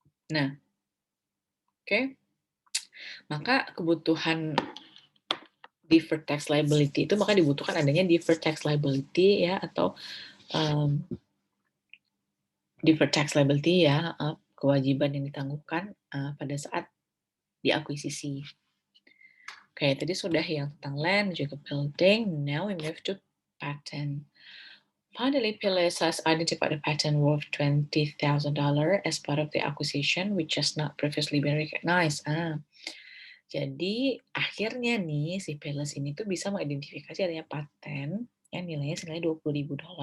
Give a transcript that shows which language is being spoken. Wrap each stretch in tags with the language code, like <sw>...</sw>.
<id>Nah, oke. Maka kebutuhan deferred tax liability itu maka dibutuhkan adanya deferred tax liability ya, atau deferred tax liability ya, kewajiban yang ditangguhkan pada saat diakuisisi. Oke, tadi sudah yang tentang land juga building.</id> <en>Now we move to patent. Finally, PLS has identified a patent worth $20,000 as part of the acquisition, which has not previously been recognized.</en> <id>Jadi akhirnya nih si PLS ini tuh bisa mengidentifikasi adanya paten yang nilainya senilai $20,000.</id>